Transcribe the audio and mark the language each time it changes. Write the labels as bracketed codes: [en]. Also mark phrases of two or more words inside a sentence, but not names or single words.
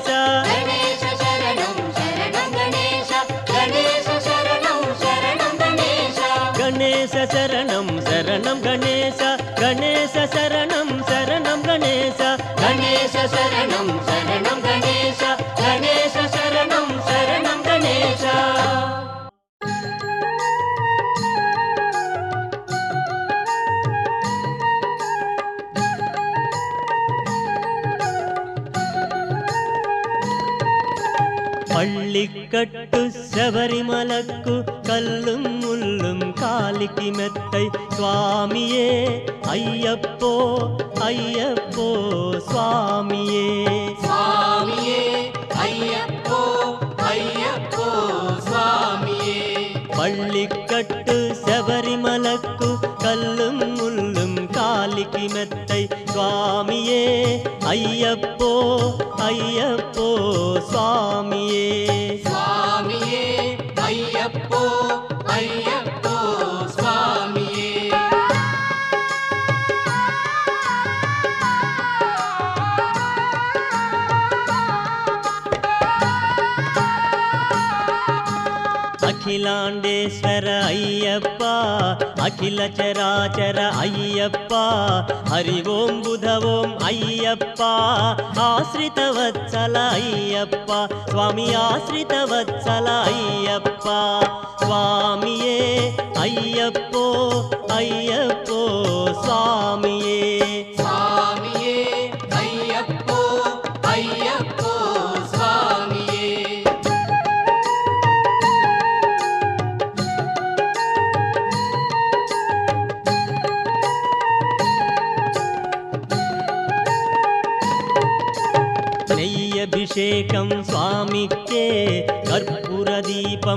[sa] गणेश शरणं शरणं गणेश गणेश शरणं शरणं गणेश गणेश शरणं शरणं गणेश गणेश शरणं शरणं गणेश गणेश शरणं शरणं गणेश गणेश शरणं शरणं गणेश [ta] பள்ளிக்கட்டு சபரிமலைக்கு கல்லும் முள்ளும் காலுக்கு மெத்தை சுவாமியே ஐயப்போ ஐயப்போ சுவாமியே சுவாமியே ஐயப்போ ஐயப்போ சுவாமியே பள்ளிக்கட்டு சபரிமலைக்கு கல்லும் முள்ளும் காலுக்கு மெத்தை சுவாமியே ஐயப்போ ஐயப்போ சுவாமியே சுவாமியே ஐயப்போ ஐயப்போ சுவாமியே [sa] అఖిలాండేశ్వర అయ్యప్ప అఖిల చరాచర అయ్యప్ప హరి ఓం బుధ ఓం అయ్యప్ప ఆశ్రిత వత్సల అయ్యప్ప స్వామి ఆశ్రిత వత్సల అయ్యప్ప స్వామియే అయ్యప్పో అయ్యప్పో స్వామియే [ta] சுவாமியே ஐயப்போ ஐயப்போ சுவாமியே நெய்யபிஷேகம் சுவாமிக்கே கற்பூரதீபம்